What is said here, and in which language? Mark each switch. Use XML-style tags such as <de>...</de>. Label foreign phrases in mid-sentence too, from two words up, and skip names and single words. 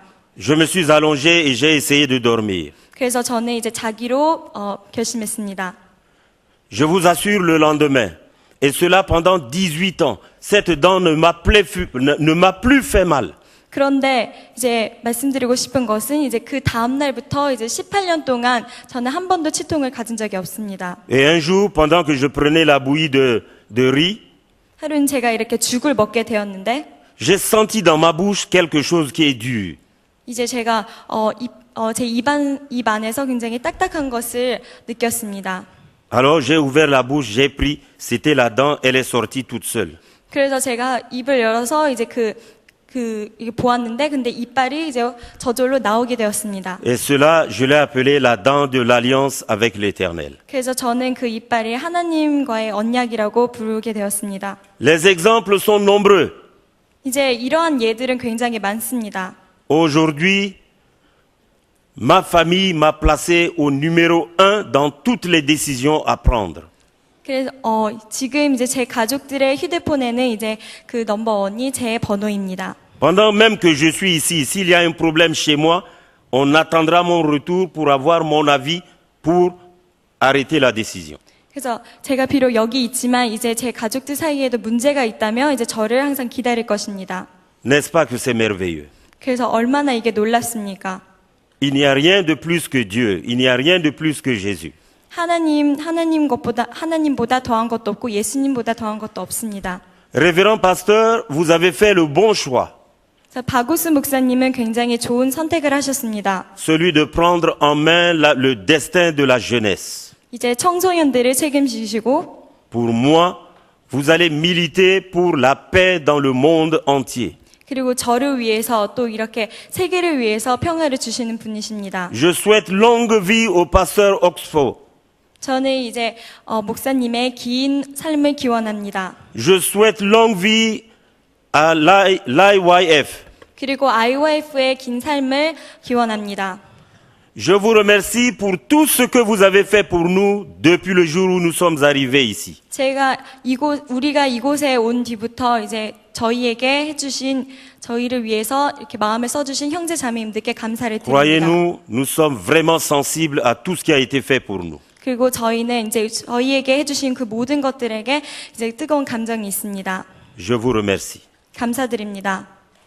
<fr>Je me suis allongé et j'ai essayé de dormir.</fr> <ko>그래서 저는 이제 자기로 결심했습니다.</ko> <fr>Je vous assure, le lendemain, et cela pendant 18 ans, cette dent ne m'a plus fait mal.</fr> <ko>그런데 이제 말씀드리고 싶은 것은 이제 그 다음 날부터 이제 18년 동안 저는 한 번도 치통을 가진 적이 없습니다.</ko> <fr>Et un jour, pendant que je prenais la bouillie de riz,</fr> <ko>하루는 제가 이렇게 죽을 먹게 되었는데</ko> <fr>j'ai senti dans ma bouche quelque chose qui est dur.</fr> <ko>이제 제가 제 입 안에서 굉장히 딱딱한 것을 느꼈습니다.</ko> <fr>Alors j'ai ouvert la bouche, j'ai pris, c'était la dent, elle est sortie toute seule.</fr> <ko>그래서 제가 입을 열어서 이제 이게 보았는데 근데 이빨이 이제 저절로 나오게 되었습니다.</ko> <fr>Et cela, je l'ai appelé la dent de l'alliance avec l'Éternel.</fr> <ko>그래서 저는 그 이빨이 하나님과의 언약이라고 부르게 되었습니다.</ko> <fr>Les exemples sont nombreux.</fr> <ko>이제 이러한 예들은 굉장히 많습니다.</ko> <fr>Aujourd'hui, ma famille m'a placé au numéro 1 dans toutes les décisions à prendre.</fr> <ko>그래서 지금 이제 제 가족들의 휴대폰에는 이제 그 넘버원이 제 번호입니다.</ko> <fr>Pendant même que je suis ici, s'il y a un problème chez moi, on attendra mon retour pour avoir mon avis pour arrêter la décision.</fr> <ko>그래서 제가 비록 여기 있지만 이제 제 가족들 사이에도 문제가 있다면 이제 저를 항상 기다릴 것입니다.</ko> <fr>N'est-ce pas que c'est merveilleux?</fr> <ko>그래서 얼마나 이게 놀랍습니까?</ko> <fr>Il n'y a rien de plus que Dieu, il n'y a rien de plus que Jésus.</fr> <ko>하나님보다 더한 것도 없고 예수님보다 더한 것도 없습니다.</ko> <fr>Révérend pasteur, vous avez fait le bon choix.</fr> <ko>바구스 목사님은 굉장히 좋은 선택을 하셨습니다.</ko> <fr>Celui de prendre en main le destin de la jeunesse.</fr> <ko>이제 청소년들을 책임지시고</ko> <fr>Pour moi, vous allez militer pour la paix dans le monde entier.</fr> <ko>그리고 저를 위해서 또 이렇게 세계를 위해서 평화를 주시는 분이십니다.</ko> <fr>Je souhaite longue vie au pasteur Oxford.</fr> <ko>저는 이제 목사님의 긴 삶을 기원합니다.</ko> <fr>Je souhaite longue vie à l'IYF.</fr> <ko>그리고 IYF의 긴 삶을 기원합니다.</ko> <fr>Je vous remercie pour tout ce que vous avez fait pour nous depuis le jour où nous sommes arrivés ici.</fr> <ko>우리가 이곳에 온 뒤부터 이제 저희를 위해서 이렇게 마음을 써주신 형제 자매님들께 감사를 드립니다.</ko> <fr>Croyez-nous, nous sommes vraiment sensibles à tout ce qui a été fait pour nous.</fr> <ko>그리고 저희는 이제 저희에게 해주신 그 모든 것들에게 이제 뜨거운 감정이 있습니다.</ko> <fr>Je vous remercie.</fr> <ko>감사드립니다.</ko>